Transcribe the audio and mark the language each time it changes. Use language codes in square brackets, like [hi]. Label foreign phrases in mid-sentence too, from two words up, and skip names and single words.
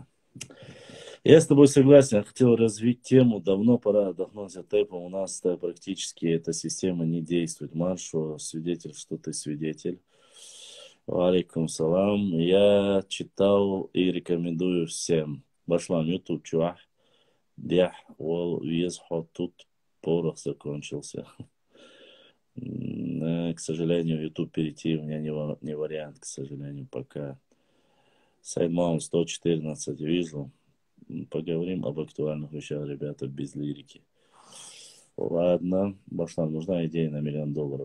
[ru] Я с тобой согласен, я хотел развить тему, давно пора отдохнуть от тэпа, у нас практически эта система не действует. Маршу, свидетель, что ты свидетель. [ar] عليكم السلام. [ru] Я читал и рекомендую всем. Башлам YouTube, чувак. [ce] Дях, ол, везхо, [ru] тут порох закончился. К сожалению, YouTube перейти у меня не вариант, к сожалению, пока. Сайдмаун 114 вижу. Поговорим об актуальных вещах, ребята, без лирики. Ладно, Башлам, нужна идея на $1 миллион.